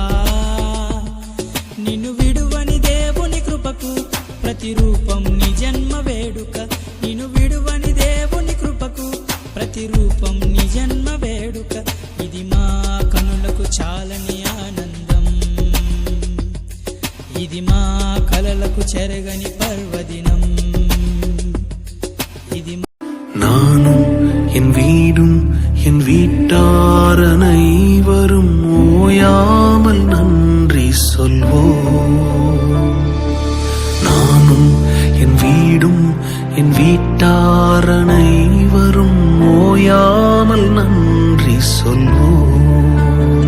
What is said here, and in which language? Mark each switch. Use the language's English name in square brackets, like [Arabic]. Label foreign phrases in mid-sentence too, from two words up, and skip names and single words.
[Telugu] నిన్ను విడువని దేవుని కృపకు ప్రతిరూపం నీ జన్మ వేడుక నిన్ను విడువని దేవుని కృపకు ప్రతిరూపం నీ జన్మ వేడుక ఇది మా కనులకు చాలని ఆనందం ఇది మా కలలకు చెరగని పర్వదినం ఇది [Tamil] நானும் என் வீடும் என் வீட்டார் அனைவரும் ஓயாமல் நன்றி சொல்வோம். நானும் என் வீடும் என் வீட்டார் அனைவரும் ஓயாமல் நன்றி சொல்வோம்.